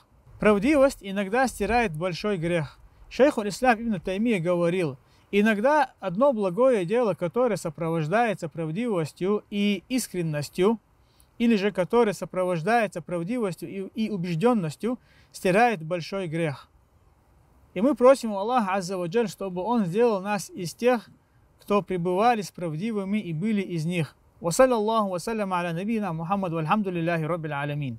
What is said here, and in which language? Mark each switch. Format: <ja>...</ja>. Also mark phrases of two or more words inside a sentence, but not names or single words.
<ru>Правдивость иногда стирает большой грех. Шейхуль-ислам Ибн Таймия говорил: иногда одно благое дело, которое сопровождается правдивостью и искренностью, или же которое сопровождается правдивостью и убежденностью, стирает большой грех. И мы просим у Аллаха</ru> <ar>عز وجل,</ar> <ru>чтобы Он сделал нас из тех, кто пребывали с правдивыми и были из них.</ru> <ar>وصلى الله وسلم على نبينا محمد والحمد لله رب العالمين.</ar>